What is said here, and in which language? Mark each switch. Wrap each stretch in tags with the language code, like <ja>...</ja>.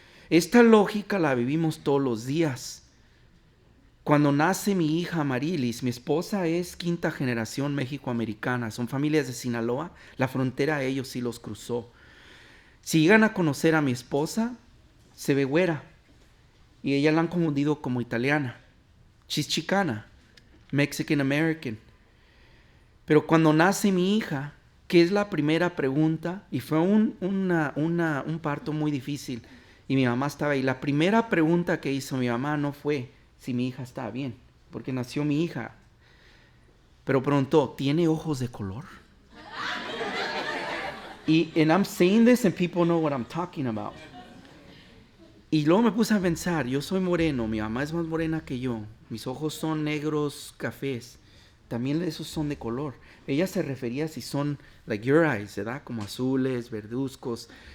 <es>Esta lógica la vivimos todos los días. Cuando nace mi hija Marilis, mi esposa es quinta generación mexicoamericana, son familias de Sinaloa, la frontera a ellos sí los cruzó. Si llegan a conocer a mi esposa, se ve güera y ella la han confundido como italiana.</es> <en>She's chicana, Mexican American.</en> <es>Pero cuando nace mi hija, ¿qué es la primera pregunta? Y fue un parto muy difícil. Y mi mamá estaba ahí. La primera pregunta que hizo mi mamá no fue si mi hija estaba bien, porque nació mi hija. Pero preguntó, ¿tiene ojos de color?</es> <en>And I'm saying this and people know what I'm talking about.</en> <es>Y luego me puse a pensar, yo soy moreno, mi mamá es más morena que yo, mis ojos son negros, cafés, también esos son de color. Ella se refería si son,</es> <en>like your eyes,</en> <es>¿verdad? Como azules, verduzcos.</es>